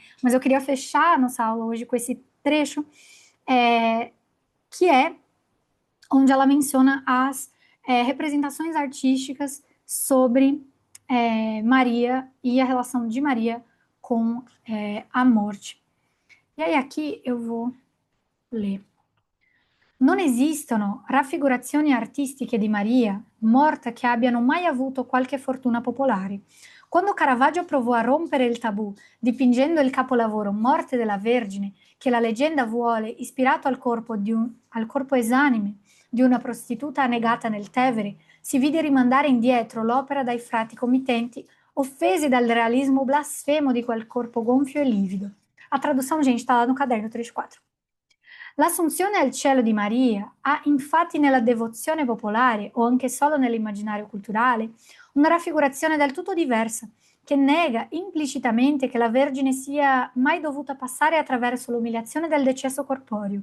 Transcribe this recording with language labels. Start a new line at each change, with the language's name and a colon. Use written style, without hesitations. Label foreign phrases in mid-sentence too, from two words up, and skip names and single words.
Portuguese: Mas eu queria fechar nossa aula hoje com esse trecho, que é onde ela menciona as representações artísticas sobre Maria e a relação de Maria com a morte. E aí aqui eu vou ler.
Italian: Non esistono raffigurazioni artistiche di Maria morta che abbiano mai avuto qualche fortuna popolare. Quando Caravaggio provò a rompere il tabù, dipingendo il capolavoro Morte della Vergine, che la leggenda vuole ispirato al corpo esanime di una prostituta annegata nel Tevere, si vide rimandare indietro l'opera dai frati committenti, offesi dal realismo blasfemo di quel corpo gonfio e livido.
Portuguese: A tradução, gente, está lá no caderno 34.
Italian: L'assunzione al cielo di Maria ha infatti nella devozione popolare, o anche solo nell'immaginario culturale, una raffigurazione del tutto diversa, che nega implicitamente che la Vergine sia mai dovuta passare attraverso l'umiliazione del decesso corporeo.